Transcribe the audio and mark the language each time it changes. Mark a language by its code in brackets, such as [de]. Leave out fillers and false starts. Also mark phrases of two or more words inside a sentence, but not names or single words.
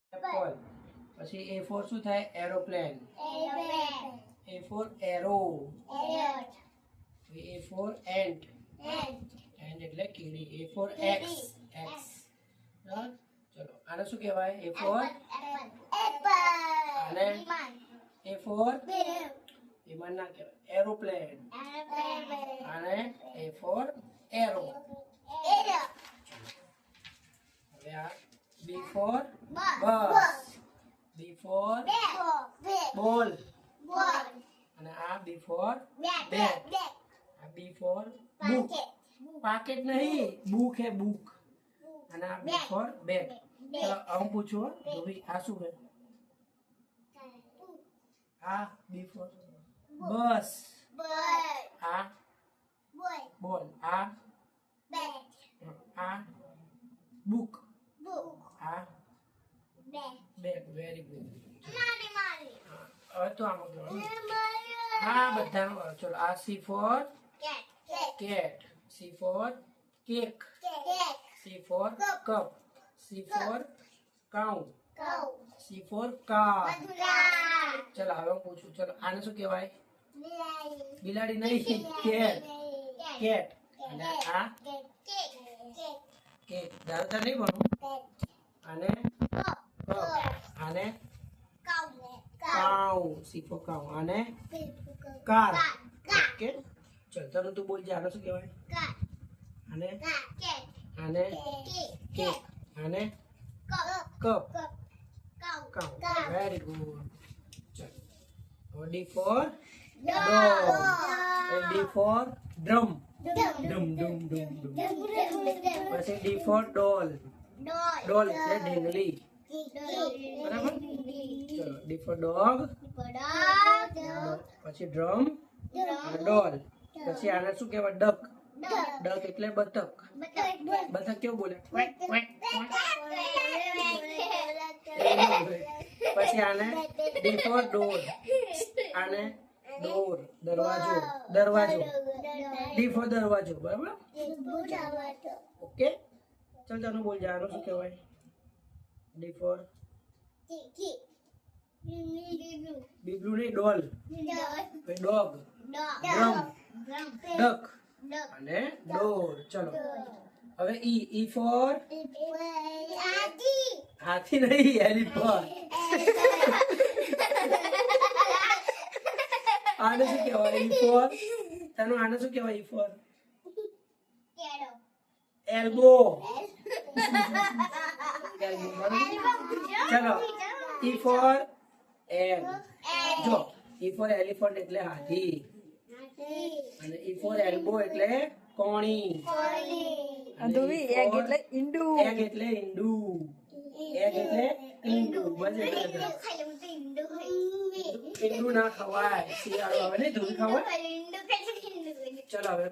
[gu] એપલ. પછી [en] A for [gu] શું થાય? એરોપ્લેન. [en] A for arrow. A for ant. ant [gu] એટલે કીડી. [en] A for X. [gu] બરાબર? ચલો આને શું કહેવાય? [en] A for [gu] અને [en] A for [gu] વિમાન ના કહેવાય. એરોપ્લેન. [en] અને A for arrow. હવે આ B for bus. B for ball. અને આ B for bat. આ B for book. [gu] પાકેટ નહીં, બુક હે બુક. [en] અને આ B for bag. [gu] ચલો હું પૂછું ધોબી આ શું છે? [en] આ B for બસ. [gu] આ બોલ. આ બુક. આ બેગ. [en] very good. [gu] હવે તો આમ હા બધાનું ચલો આ [en] C for cat. C for cake. C for cup. C for cow. C for car. [gu] ચલો હવે હું પૂછું. ચલો આને શું કહેવાય? બિલાડી નહીં, કેટ. અને આ કેક. દાદા નહીં ભણું. અને અને કાઉ. [en] C for cow. [gu] અને કાર. ઓકે ચલ તને તું બોલ જે આને શું કહેવાય? અને કેક. અને કપ. કાઉ. [en] very good. ચલ D for dog. D for drum. પછી D for doll. [gu] ડોલ એટલે ઢીંગલી. બરાબર? [en] ચલો D for dog. [gu] પછી ડ્રમ અને ડોલ. પછી આને શું કહેવાય? ડક. ડક એટલે બતક. બતક કેવું બોલે? પછી આને [en] D for door. [gu] આને ડોર. દરવાજો. [en] D for [gu] દરવાજો. બરાબર? ઓકે ચલ તને બોલ જાનો શું કહેવાય? [en] D for [gu] બીબલું નહીં, ડોલ. [en] Dog. Drum. Duck અને ડોર. [gu] ચલો હવે [en] E for [gu] હાથી નહીં, એલિફન્ટ. આને શું કહેવાય? [en] E for [gu] તને આને શું કહેવાય? [en] E for એલ્બો. ચલો E for egg. જો E for elephant [gu] એટલે હાથી. [en] અને E for elbow [gu] એટલે કોણી. ધોબી એગ એટલે ઈંડું. એગ એટલે ઈંડું. બસ ઈંડું ના ખવાય. શિયાળો આવે ને ધોબી ખવાય. ચલો હવે